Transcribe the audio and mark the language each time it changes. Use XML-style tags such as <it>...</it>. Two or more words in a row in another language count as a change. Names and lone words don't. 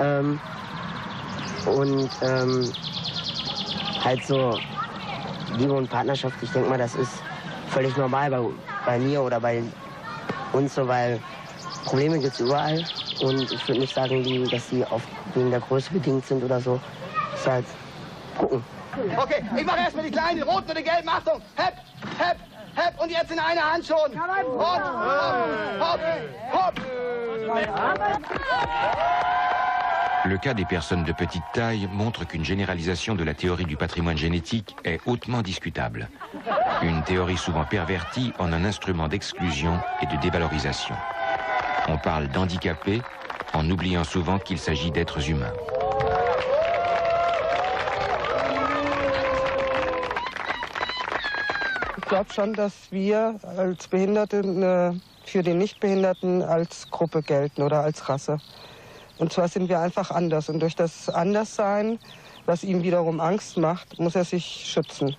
<de>und halt so Liebe und Partnerschaft, ich denke mal, das ist völlig normal bei mir oder bei uns so, weil Probleme gibt es überall und ich würde nicht sagen, dass die wegen der Größe bedingt sind oder so. Ist halt gucken. Okay, ich mache erstmal die kleinen, die roten und die gelben. Achtung! Hepp, hepp, hepp und jetzt in einer Hand schon. Und hopp, hopp, hopp.</de> <fr>Le cas des personnes de petite taille montre qu'une généralisation de la théorie du patrimoine génétique est hautement discutable. Une théorie souvent pervertie en un instrument d'exclusion et de dévalorisation. On parle d'handicapés en oubliant souvent qu'il s'agit d'êtres humains.</fr> <de>Ich glaube schon, dass wir als Behinderte für die Nichtbehinderten als Gruppe gelten oder als Rasse. Und zwar sind wir einfach anders. Und durch das Anderssein, was ihm wiederum Angst macht, muss er sich schützen.</de>